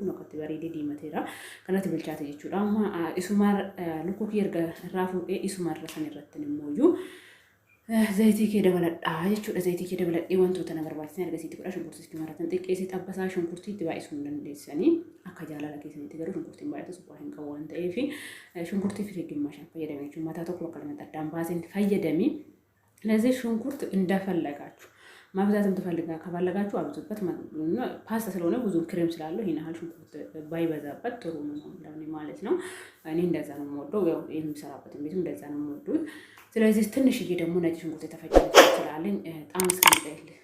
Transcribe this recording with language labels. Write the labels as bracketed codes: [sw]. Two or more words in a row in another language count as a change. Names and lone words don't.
[om] Kun akkatti bareedee diimateera kanatti bilchaate jechuudha. Amma isuma lukkuu kee erga irraa fuudhee isuma irra san irratti immoo zayitii kee dabaladhaa jechuudha. Zayitii kee dabaladhee wantoota na barbaachisan ergasiitti godha. Shunkurtii maratan xiqqeessii xabbasaa shunkurtiitti baay'isuu hin dandeessanii akka jaalala keessanitti garuu shunkurtiin baay'atu suphaa hin qabu waan ta'eef shunkurtii fi ግማሽ fayyadamee jechuudha. Mataa tokko bakka lamatti addaan baaseen fayyadamee [am] ለዚህ ሽንኩርት እንደፈለጋችሁ ማብዛትም ከፈለጋችሁ አብዙበት። ፓስታ ስለሆነ ብዙ ክሬም ስላለው ይሄን ያህል ሽንኩርት ባይበዛበት ጥሩ ነው ለኔ ማለት ነው። እኔ እንደዛ ነው የምወደው። ያው የምሰራበት ቤትም እንደዛ ነው የምወደው። ስለዚህ ትንሽዬ ደግሞ ነጭ ሽንኩርት የተፈጨ ይችላልኝ ጣም እስከሚጠል